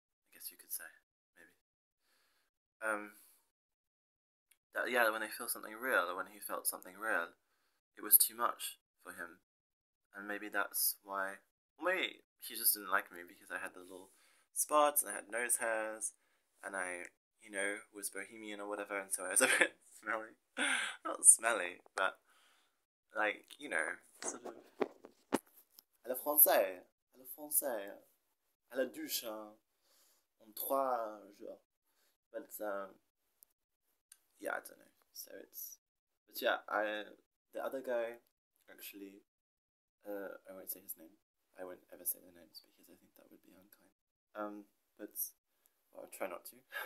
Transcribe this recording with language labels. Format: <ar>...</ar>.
<en>I guess you could say, maybe. Um, that yeah, when they feel something real, or when he felt something real, it was too much for him, and maybe that's why. Well, maybe he just didn't like me because I had the little spots and I had nose hairs, and I, was bohemian or whatever, and so I was a bit smelly. Not smelly, but like sort of.</en> <fr>Elle est française, elle est française, elle a douche en 3 jours.</fr> <en>But yeah, I don't know. So but yeah, the other guy actually, I won't say his name. I won't ever say their names because I think that would be unkind. But well, I'll try not to.</en>